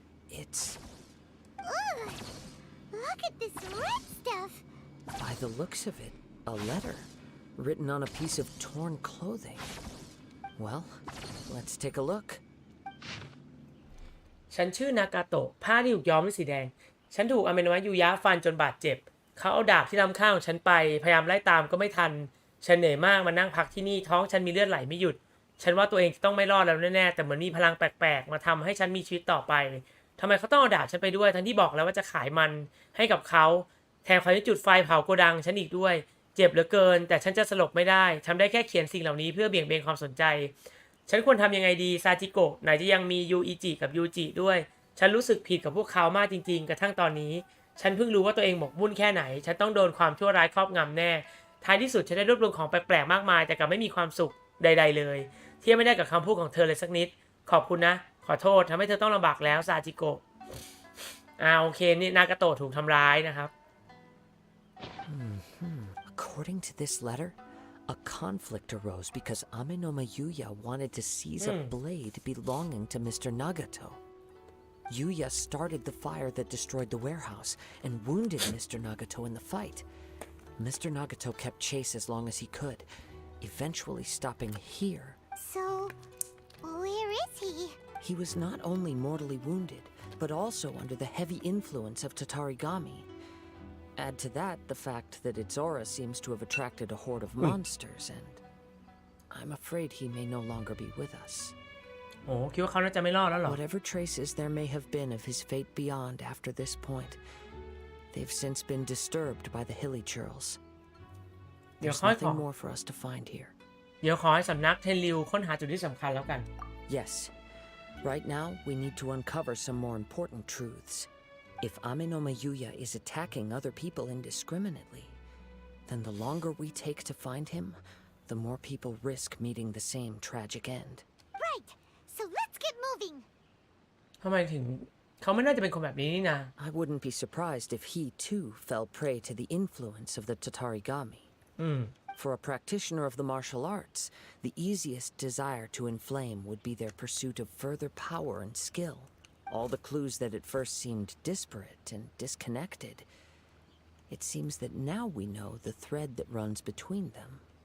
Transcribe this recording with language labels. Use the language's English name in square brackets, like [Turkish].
[English] It's, Ugh! Look at this red stuff! by the looks of it, a letter written on a piece of torn clothing. Well, let's take a look. [Thai] ฉันชื่อนากาโตะผ้าที่ถูกย้อมด้วยสีแดงฉันถูกอาเมโนะยูยะฟันจนบาดเจ็บเขาเอาดาบที่ล้ำค่าของฉันไปพยายามไล่ตามก็ไม่ทันฉันเหนื่อยมากมานั่งพักที่นี่ท้องฉันมีเลือดไหลไม่หยุดฉันว่าตัวเองจะต้องไม่รอดแล้วแน่ๆแต่เหมือนมีพลังแปลกๆมาทำให้ฉันมีชีวิตต่อไปทำไมเขาต้องเอาดาบฉันไปด้วยทั้งที่บอกแล้วว่าจะขายมันให้กับเขาแถมเขาจะจุดไฟเผาโกดังฉันอีกด้วยเจ็บเหลือเกินแต่ฉันจะสลบไม่ได้ทำได้แค่เขียนสิ่งเหล่านี้เพื่อเบี่ยงเบนความสนใจ ฉันควรทำยังไงดีซาจิโกะไหนจะยังมียูอิจิกับยูจิด้วยฉันรู้สึกผิดกับพวกเขามากจริงๆกระทั่งตอนนี้ฉันเพิ่งรู้ว่าตัวเองหมกมุ่นแค่ไหนฉันต้องโดนความชั่วร้ายครอบงำแน่ท้ายที่สุดฉันได้รวบรวมของแปลกๆมากมายแต่กลับไม่มีความสุขใดๆเลยเทียบไม่ได้กับคำพูดของเธอเลยสักนิดขอบคุณนะขอโทษทำให้เธอต้องลำบากแล้วซาจิโกะโอเคนี่นากาโตะถูกทำร้ายนะครับ [English] According to this letter, a conflict arose because Amenoma Yuya wanted to seize a blade belonging to Mr. Nagato. Yuya started the fire that destroyed the warehouse and wounded Mr. Nagato in the fight. Mr. Nagato kept chase as long as he could, eventually stopping here. So, where is he? He was not only mortally wounded, but also under the heavy influence of Tatarigami. Add to that the fact that its aura seems to have attracted a horde of monsters, and I'm afraid he may no longer be with us. [Thai] โอ้คิดว่าเขาน่าจะไม่รอดแล้วเหรอ [English] Whatever traces there may have been of his fate beyond after this point, they've since been disturbed by the hilly churls. There's nothing more for us to find here. [Thai] เดี๋ยวขอให้สำนักเทนริวค้นหาจุดที่สำคัญแล้วกัน [English] Yes. Right now, we need to uncover some more important truths. If Amenoma Yuya is attacking other people indiscriminately, then the longer we take to find him, the more people risk meeting the same tragic end. Right! So let's get moving! [Thai] ทำไมถึงเขาไม่น่าจะเป็นคนแบบนี้นี่นะ [English] I wouldn't be surprised if he too fell prey to the influence of the Tatarigami. For a practitioner of the martial arts, the easiest desire to inflame would be their pursuit of further power and skill. All the clues that at first seemed disparate and disconnected, it seems that now we know the thread that runs between them.